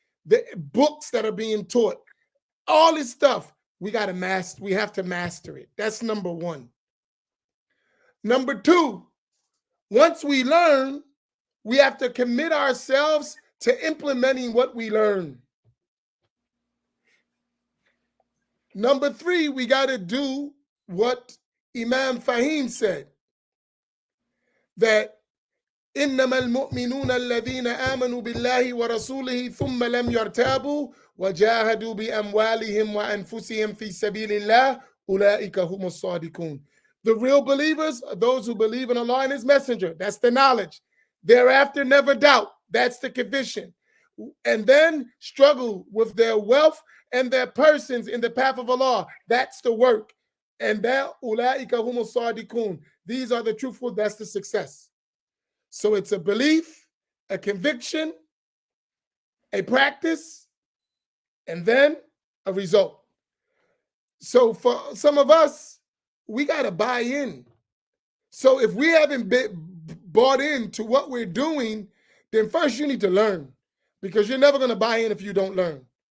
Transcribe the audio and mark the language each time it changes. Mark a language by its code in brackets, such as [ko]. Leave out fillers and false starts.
[en] The books that are being taught, all this stuff, we got to master. We have to master it. That's number one. Number two, once we learn, we have to commit ourselves to implementing what we learn. Number three, we got to do what Imam Faheem said, that [ar] إنما المؤمنون الذين آمنوا بالله ورسوله ثم لم يرتابوا وجاهدوا بأموالهم وأنفسهم في سبيل الله أولئك هم الصادقون. [en] The real believers are those who believe in Allah and His Messenger. That's the knowledge. Thereafter, never doubt. That's the conviction. And then struggle with their wealth and their persons in the path of Allah. That's the work. And that [ar] أولئك هم الصادقون. [en] These are the truthful. That's the success. So it's a belief, a conviction, a practice, and then a result. So for some of us, we got to buy in. So if we haven't bought into what we're doing, then first you need to learn, because you're never going to buy in if you don't learn.